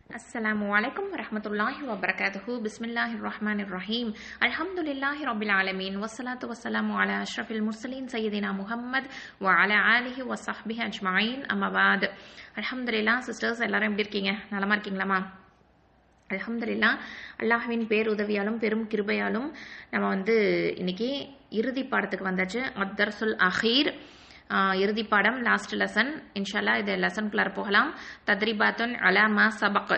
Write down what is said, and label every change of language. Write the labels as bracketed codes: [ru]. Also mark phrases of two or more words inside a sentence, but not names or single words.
[ar] السلام عليكم ورحمة الله وبركاته. بسم الله الرحمن الرحيم. الحمد لله رب العالمين. والصلاة والسلام على أشرف المرسلين سيدنا محمد وعلى آله وصحبه أجمعين. أما بعد. [ta] Alhamdulillah sisters எல்லாரும் எப்படி இருக்கீங்க? நலமா இருக்கீங்களாமா? அல்ஹம்துலில்லாஹ் அல்லாஹ்வின் பேருதவியாலும் பெரும் கிருபையாலும் நம்ம இன்னைக்கு இறுதி பாடத்துக்கு வந்தாச்சு. [ar] الدرس الأخير [ta] இறுதி பாடம், [en] last lesson. [ta] இன்ஷால்லா இது லெசனுக்குள்ளார போகலாம். [ar] تدريبات على ما سبق.